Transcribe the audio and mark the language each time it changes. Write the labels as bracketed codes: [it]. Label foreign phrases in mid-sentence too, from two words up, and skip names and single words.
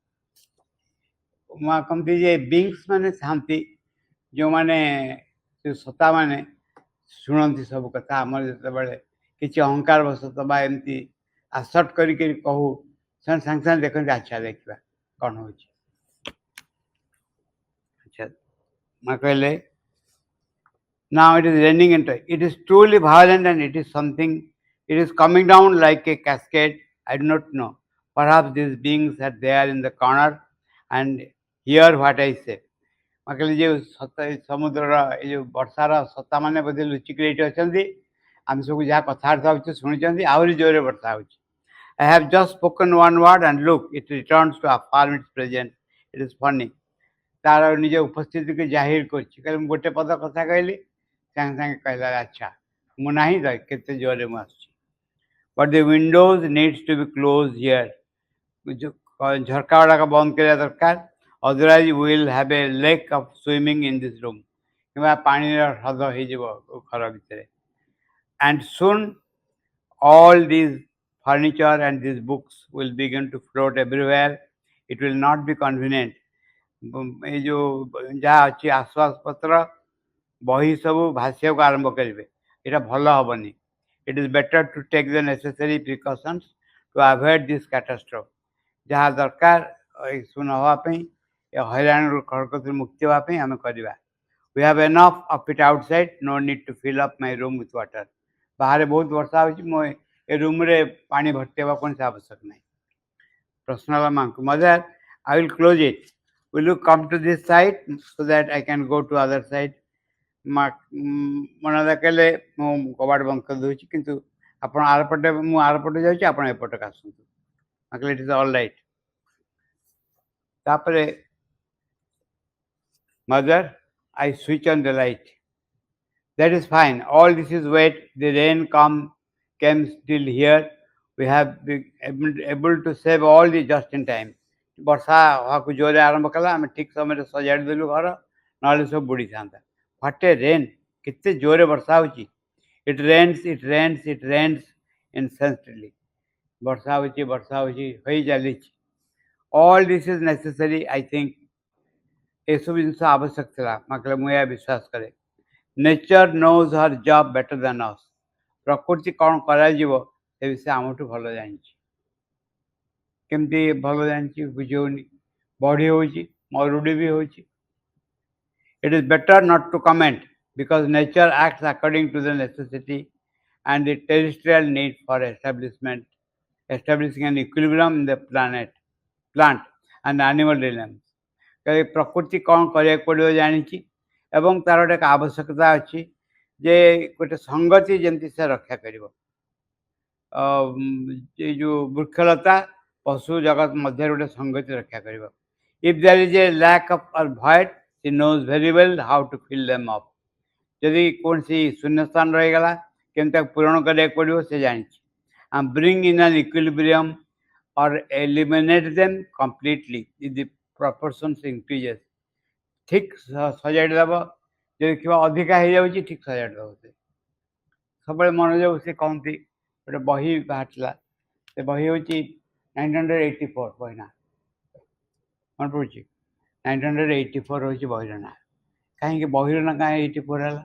[or] ମା କହନ୍ତି ଯେ ବିଙ୍ଗସ୍ ମାନେ ଥାନ୍ତି ଯେଉଁମାନେ ସତ୍ତାମାନେ ଶୁଣନ୍ତି ସବୁ କଥା ଆମର ଯେତେବେଳେ କିଛି ଅହଙ୍କାର ବଶତଃ ବା ଏମିତି ଆସର୍ଟ କରିକି କହୁ ସେମାନେ ସାଙ୍ଗେ ସାଙ୍ଗେ ଦେଖନ୍ତି ଆଚ୍ଛା ଦେଖିବା କ'ଣ ହେଉଛି ଆଚ୍ଛା ମା କହିଲେ [en] now it is raining into it is truly violent and it is something it is coming down like a cascade I do not know perhaps these beings are there in the corner and hear what I say [or] ମା କହିଲେ ଯେ ସମୁଦ୍ରର ଏଇ ଯେଉଁ ବର୍ଷାର ସତ୍ତାମାନେ ବୋଧେ ଲୁଚିକି ଏଇଠି ଅଛନ୍ତି ଆମେ ସବୁ ଯାହା କଥାବାର୍ତ୍ତା ହେଉଛୁ ଶୁଣିଛନ୍ତି ଆହୁରି ଜୋରରେ ବର୍ଷା ହେଉଛି I [en] have just spoken one word and look it returns to affirm its presence it is funny [or] ତାର ନିଜ ଉପସ୍ଥିତିକୁ ଜାହିର କରୁଛି କହିଲେ ମୁଁ ଗୋଟେ ପଦ କଥା କହିଲି ସାଙ୍ଗେ ସାଙ୍ଗେ କହିଲା ଆଚ୍ଛା ମୁଁ ନାହିଁ ତ କେତେ ଜୋରରେ ମୁଁ ଆସୁଛି [en] but the windows needs to be closed here [or] ଝରକା ଗୁଡ଼ାକ ବନ୍ଦ କରିବା ଦରକାର [en] otherwise we will have a lake of swimming in this room [or] କିମ୍ବା ପାଣିର ହ୍ରଦ ହେଇଯିବ ଘର ଭିତରେ [en] and soon all these furniture and these books will begin to float everywhere. It will not be convenient. [hi] ये जो [or] ଯାହା ଅଛି ଆସବାବପତ୍ର ବହି ସବୁ ଭାସିବାକୁ ଆରମ୍ଭ କରିବେ ଏଇଟା ଭଲ ହେବନି. [en] It is better to take the necessary precautions to avoid this catastrophe. [or] ଯାହା ଦରକାର ଏସବୁ ନ ହେବା ପାଇଁ ଏ ହଇରାଣରୁ ହରକତରୁ ମୁକ୍ତି ହେବା ପାଇଁ ଆମେ କରିବା. [en] We have enough of it outside. No need to fill up my room with water. [or] ବାହାରେ ବହୁତ ବର୍ଷା ହେଉଛି ମୁଁ ଏ ରୁମ୍ରେ ପାଣି ଭର୍ତ୍ତି ହେବା କୌଣସି ଆବଶ୍ୟକ ନାହିଁ. ପ୍ରଶ୍ନ ମାଙ୍କୁ [en] ମଦର I will close it. Will you come to this side so that I can go to other side? [or] ମନା କହିଲେ ମୁଁ କବାଟ ବନ୍ଦ କରିଦେଉଛି କିନ୍ତୁ ଆପଣ ଆରପଟେ ମୁଁ ଆରପଟେ ଯାଉଛି ଆପଣ ଏପଟକୁ ଆସନ୍ତୁ. [en] କହିଲେ it is all right. ତାପରେ mother I switch on the light. That is fine. All this is wet. The rain came still here. We have been able to save all the just in time. [or] ବର୍ଷା ହବାକୁ ଜୋରରେ ଆରମ୍ଭ କଲା ଆମେ ଠିକ ସମୟରେ ସଜାଡ଼ି ଦେଲୁ ଘର ନହେଲେ ସବୁ ବୁଡ଼ିଥାନ୍ତା. [en] what a rain [or] କେତେ ଜୋରରେ ବର୍ଷା ହେଉଛି. [en] It rains incessantly. [or] ବର୍ଷା ହେଉଛି ହୋଇ ଚାଲିଛି. [en] All this is necessary. I think [or] ଏସବୁ ଜିନିଷ ଆବଶ୍ୟକ ଥିଲା. ମାତ୍ର ମୁଁ ଏହା ବିଶ୍ୱାସ କରେ. [en] Nature knows her job better than us. [or] ପ୍ରକୃତି କ'ଣ କରାଯିବ ସେ ବିଷୟ ଆମଠୁ ଭଲ ଜାଣିଛି. କେମିତି ଭଲ ଜାଣିଛି ବୁଝି ହେଉନି. ବଢ଼ି ହେଉଛି ମରୁଡ଼ି ବି ହେଉଛି. [en] It is better not to comment because nature acts according to the necessity and the terrestrial need for establishing an equilibrium in the plant and animal realms. [or] ପ୍ରକୃତି କ'ଣ କରିବାକୁ ପଡ଼ିବ ଜାଣିଛି ଏବଂ ତାର ଗୋଟେ ଆବଶ୍ୟକତା ଅଛି ଯେ ଗୋଟେ ସଂଗତି ଯେମିତି ସେ ରକ୍ଷା କରିବ. ଏ ଯେଉଁ ବୃକ୍ଷଲତା ପଶୁ ଜଗତ ମଧ୍ୟରେ ଗୋଟେ ସଂଗତି ରକ୍ଷା କରିବ. [en] If there is a lack of or void, she knows very well how to fill them up. [or] ଯଦି କୌଣସି ଶୂନ୍ୟସ୍ଥାନ ରହିଗଲା କେମିତି ତାକୁ ପୂରଣ କରିବାକୁ ପଡ଼ିବ ସେ ଜାଣିଛି. [en] And bring in an equilibrium or eliminate them completely if the proportions increases. [or] ଠିକ ସଜାଡ଼ି ଦେବ. ଯଦି ଦେଖିବ ଅଧିକା ହେଇଯାଉଛି ଠିକ ସଜାଡ଼ି ଦେବ. ସେ ସବୁବେଳେ ମନୋଯୋଗ ସେ କହନ୍ତି. ଗୋଟେ ବହି ବାହାରିଥିଲା ସେ ବହି ହେଉଛି 1984 ବହି ନା ମନେ ପଡ଼ୁଛି. 1984 ହେଉଛି ବହିର ନାଁ. କାହିଁକି ବହିର ନାଁ କାହିଁ 84 ହେଲା?